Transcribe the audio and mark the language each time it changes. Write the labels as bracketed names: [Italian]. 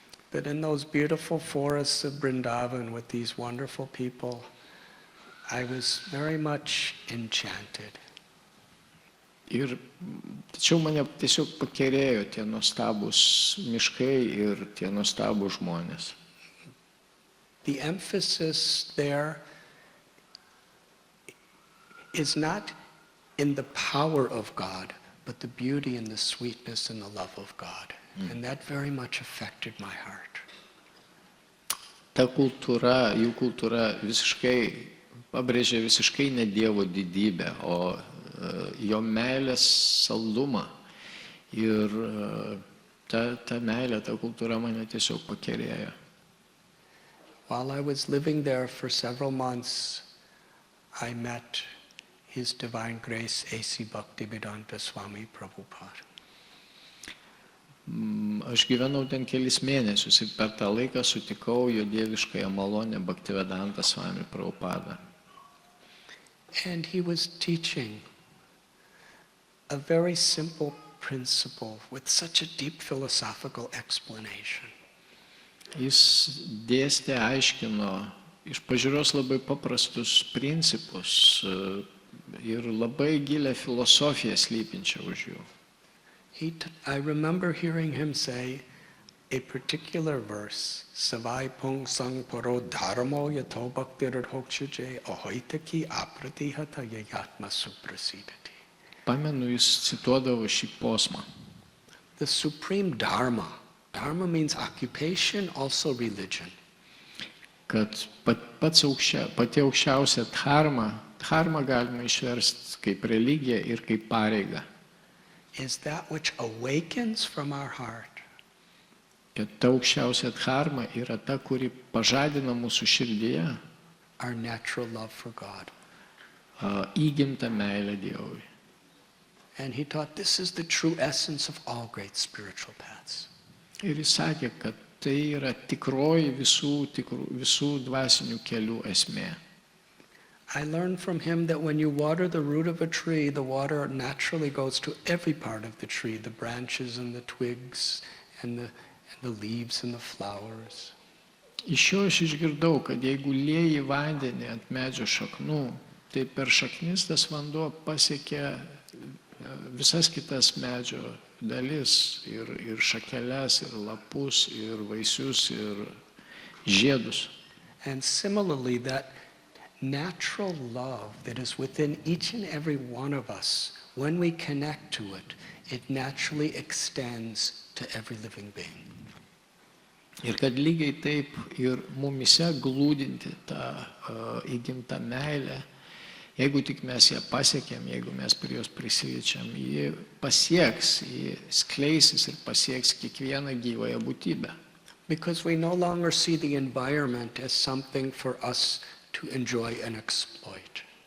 [English] But in those beautiful forests of Vrindavan with these wonderful people, I was very much enchanted. [Lithuanian] Tačiau mane tiesiog pakerėjo tie nuostabus miškai ir tie nuostabus žmonės. [English] The emphasis there is not in the power of God, but the beauty and the sweetness and the love of God. And that very much affected my heart. [Lithuanian] Ta kultūra, jų kultūra pabrėžia visiškai ne Dievo didybę, o jo meilės saldumą. Ir ta meilė, ta kultūra mane tiesiog pakerėjo. [English] While I was living there for several months, I met His Divine Grace A.C. Bhaktivedanta Swami Prabhupada. [Lithuanian] Aš gyvenau ten kelis mėnesius ir per tą laiką sutikau jo dieviškąją malonę Bhaktivedanta Swami Prabhupada. [English] And he was teaching a very simple principle with such a deep philosophical explanation. [Lithuanian] Jis dėstė, aiškino iš pažiūros labai paprastus principus ir labai gilę filosofiją slypinčią už jų. [English] I remember hearing him say a particular verse, [Sanskrit] Savai Pung Sang Paro Dharmo Yato Bhaktir Hokshuje Ahoitaki Apratihata Yayatma Suprasidati. [Lithuanian] Pamenu, jis cituodavo šį posmą. [English] The supreme Dharma. Dharma means occupation, also religion. [Lithuanian] Kad pati aukščiausia dharma galima išversti kaip religiją ir kaip pareigą. [English] Is that which awakens from our heart. [Lithuanian] Kad ta aukščiausia dharma yra ta, kuri pažadina mūsų širdyje [English] our natural love for God. [Lithuanian] Įgimtą meilę Dievui. [English] And he taught this is the true essence of all great spiritual paths. [Lithuanian] Ir jis sakė, kad tai yra tikroji visų dvasinių kelių esmė. [English] I learned from him that when you water the root of a tree, the water naturally goes to every part of the tree, the branches and the twigs and the leaves and the flowers. [Lithuanian] Iš jo aš išgirdau, kad jeigu lieji vandenį ant medžio šaknų, tai per šaknis tas vanduo pasiekia visas kitas medžio dalis ir šakeles, ir lapus, ir vaisius, ir žiedus. [English] And similarly, that natural love that is within each and every one of us, when we connect to it, it naturally extends to every living being. [Lithuanian] Ir kad lygiai taip ir mumise glūdinti tą įgimtą meilę, jeigu tik mes ją pasiekėm, jeigu mes prie jos prisiliečiam, ji pasieks, ji skleisis ir pasieks kiekvieną gyvąją būtybę. [English] Because we no longer see the environment as something for us to enjoy and exploit.